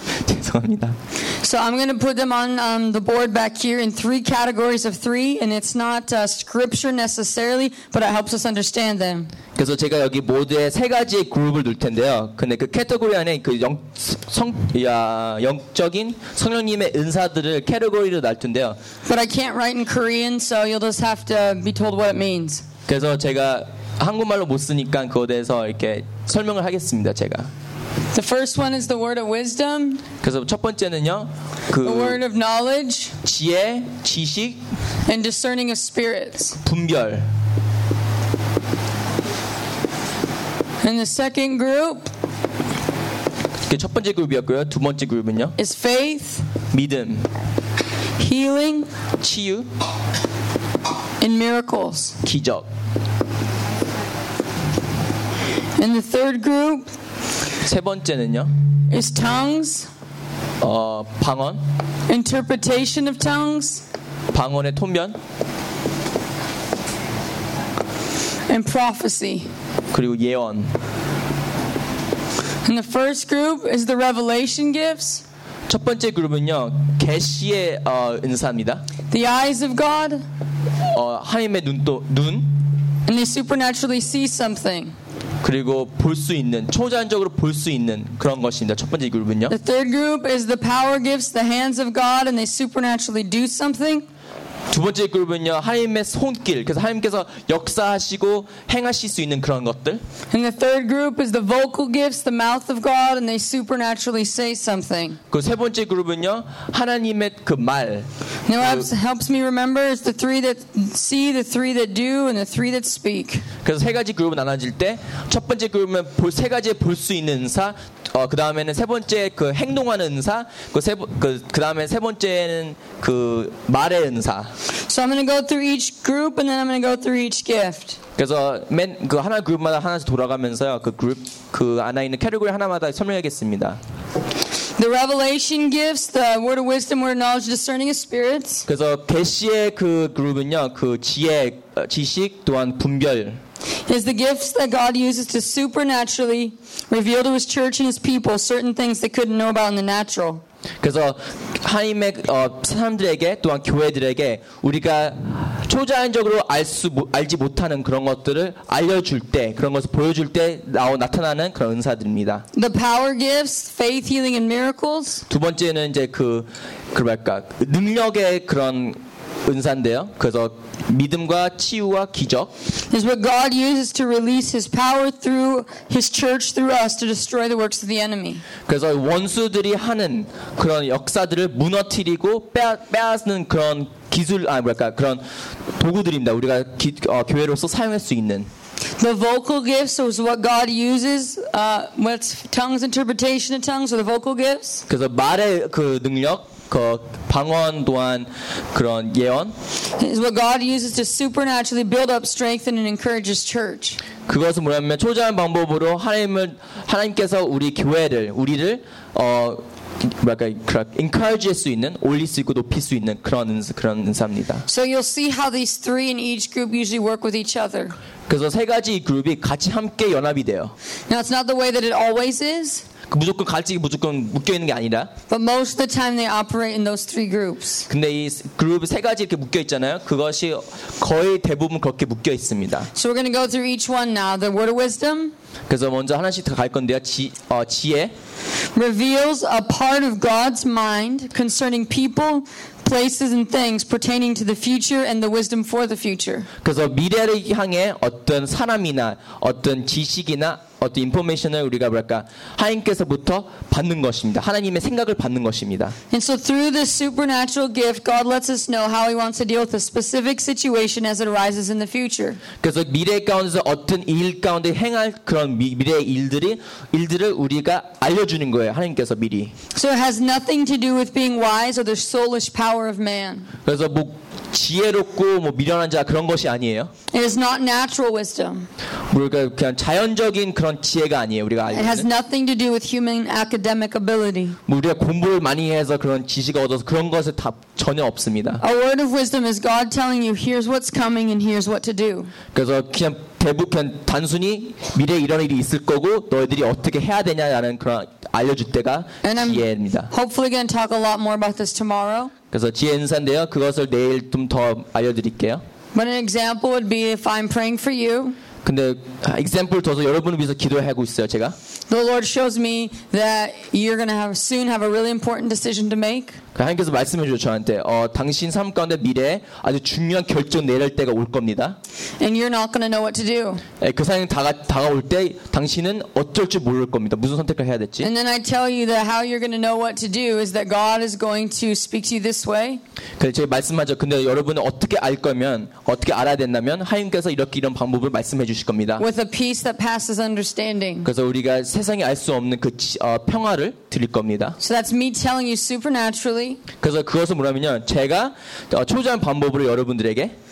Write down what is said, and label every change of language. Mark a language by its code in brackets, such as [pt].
[ko] 죄송합니다. [en] So I'm going to put them on the board back here in three categories of three, and it's not scripture necessarily, but it helps us understand them. [ko] 그래서 제가 여기 모두에 세 가지의 그룹을 둘 텐데요. 근데 그 카테고리 안에 그 영적인 성령님의 은사들을 카테고리로 놔둘 텐데요. [en] But I can't write in Korean, so you'll just have to be told what it means. [ko] 그래서 제가 한국말로 못 쓰니까 그거에 대해서 이렇게 설명을 하겠습니다, 제가. [en] The first one is the word of wisdom. [ko] 그래서 첫 번째는요. 그 [en] the word of knowledge. [ko] 지혜, 지식. [en] And discerning of spirits. [ko] 분별. [en] And the second group. [ko] 그게 첫 번째 그룹이었고요. 두 번째 그룹은요. [en] Is faith. [ko] 믿음. [en] Healing. [ko] 치유. [en] And miracles. [ko] 기적. [en] And the third group [ko] 세 번째는요? [en] Is tongues [ko] 방언 [en] Interpretation of tongues [ko] 방언의 통변 [en] And prophecy [ko] 그리고 예언 [en] And the first group is the revelation gifts [ko] 첫 번째 그룹은요 계시의 은사입니다 [en] The eyes of God [ko] 하나님의 눈 [en] And they supernaturally see something [ko] 그리고 볼 수 있는 초자연적으로 볼 수 있는 그런 것입니다. 첫 번째 그룹은요. [en] The third group is the power gifts, the hands of God, and they supernaturally do something. [ko] 두 번째 그룹은요. 하나님의 손길, 그래서 하나님께서 역사하시고 행하실 수 있는 그런 것들. [en] And the third group is the vocal gifts, the mouth of God, and they supernaturally say something. [ko] 그 세 번째 그룹은요. 하나님의 그 말. [en] Now what helps me remember is the three that see, the three that do, and the three that speak. [ko] 그래서 세 가지 그룹을 나눠질 때 첫 번째 그룹은 세 가지의 볼 수 있는 은사, 그 다음에는 세 번째 그 행동하는 은사, 그 다음에 세 번째는 그 말의 은사. [en] So I'm going to go through each group and then I'm going to go through each gift. [ko] 그래서 그 하나 그룹마다 하나씩 돌아가면서요. 그 그룹 그 안에 있는 카테고리 하나마다 설명하겠습니다. [en] The revelation gifts, the word of wisdom, word of knowledge, discerning of spirits. [ko] 그래서 계시의 그 그룹은요, 그 지혜, 지식 또한 분별. [en] Is the gifts that God uses to supernaturally reveal to His church and His people certain things they couldn't know about in the natural. [ko] 그래서 하나님의 사람들에게 또한 교회들에게 우리가 초자연적으로 알지 못하는 그런 것들을 알려줄 때 그런 것을 보여줄 때 나타나는 그런 은사들입니다. [en] The power gifts, faith, healing, and miracles. [ko] 두 번째는 이제 그 뭐랄까 능력의 그런 은사인데요. 그래서 믿음과 치유와 기적. [en] Is what God uses to release His power through His church through us to destroy the works of the enemy. [ko] 그래서 원수들이 하는 그런 역사들을 무너뜨리고 빼앗는 그런 기술 아니 뭐랄까 그런 도구들입니다. 우리가 교회로서 사용할 수 있는. [en] The vocal gifts is what God uses. What's tongues interpretation of tongues or the vocal gifts? [ko] 그래서 말의 그 능력. 그 방언 또한 그런 예언. [en] Is what God uses to supernaturally build up, strengthen, and encourage His church. [ko] 그것은 뭐냐면 초자연 방법으로 하나님께서 우리 교회를 우리를 뭐랄까 encourage 할 수 있는 올릴 수 있고 높일 수 있는 그런 은사입니다. [en] So you'll see how these three in each group usually work with each other. [ko] 그래서 세 가지 그룹이 같이 함께 연합이 돼요. [en] Now it's not the way that it always is. [ko] 무조건 갈지 무조건 묶여 있는 게 아니라. [en] But most of the time they operate in those three groups. [ko] 근데 이 그룹 세 가지 이렇게 묶여 있잖아요. 그것이 거의 대부분 그렇게 묶여 있습니다. [en] So we're going to go through each one now. The word of wisdom. [ko] 그래서 먼저 하나씩 더 갈 건데요. 지혜. [en] Reveals a part of God's mind concerning people, places and things pertaining to the future and the wisdom for the future. [ko] 그래서 미래를 향해 어떤 사람이나 어떤 지식이나 어떤 인포메이션을 우리가 뭐랄까 하나님께서부터 받는 것입니다. 하나님의 생각을 받는 것입니다. [en] And so through this supernatural gift, God lets us know how He wants to deal with a specific situation as it arises in the future. [ko] 그래서 미래 가운데서 어떤 일 가운데 행할 그런 미래의 일들을 우리가 알려주는 거예요. 하나님께서 미리. [en] So it has nothing to do with being wise or the soulish power of man. [ko] 그래서 뭐 지혜롭고 뭐 미련한 자 그런 것이 아니에요. [en] It is not natural wisdom. [ko] 우리가 그냥 자연적인 그런 지혜가 아니에요. 우리가 알고 있는. [en] It has nothing to do with human academic ability. [ko] 우리가 공부를 많이 해서 그런 지식을 얻어서 그런 것에 다 전혀 없습니다. [en] A word of wisdom is God telling you, here's what's coming and here's what to do. [ko] 그래서 그냥 대부분 단순히 미래에 이런 일이 있을 거고 너희들이 어떻게 해야 되냐라는 그런 알려줄 때가 지혜입니다. [en] Hopefully, going to talk a lot more about this tomorrow. [ko] 그래서 지혜 인사인데요. 그것을 내일 좀 더 알려드릴게요. [en] But an example would be if I'm praying for you. [ko] 근데 example 줘서 여러분을 위해서 기도하고 있어요, 제가. [en] The Lord shows me that you're going to have soon have a really important decision to make. [ko] 하나님께서 말씀해 주죠 저한테. 당신 삶 가운데 미래에 아주 중요한 결정 내릴 때가 올 겁니다. [en] And you're not going to know what to do. [ko] 그 상황이 다가올 때 당신은 어쩔 줄 모를 겁니다. 무슨 선택을 해야 될지. [en] And then I tell you that how you're going to know what to do is that God is going to speak to you this way. [ko] 그래서 제가 말씀하죠. 근데 여러분은 어떻게 알 거면 어떻게 알아야 된다면 하나님께서 이렇게 이런 방법을 말씀해 주실 겁니다. [en] With a peace that passes understanding. [ko] 그래서 우리가 세상이 알 수 없는 그 평화를 드릴 겁니다. [en] So that's me telling you supernaturally. [ko] 그래서 그것은 뭐냐면요, 제가 초자연 방법으로 여러분들에게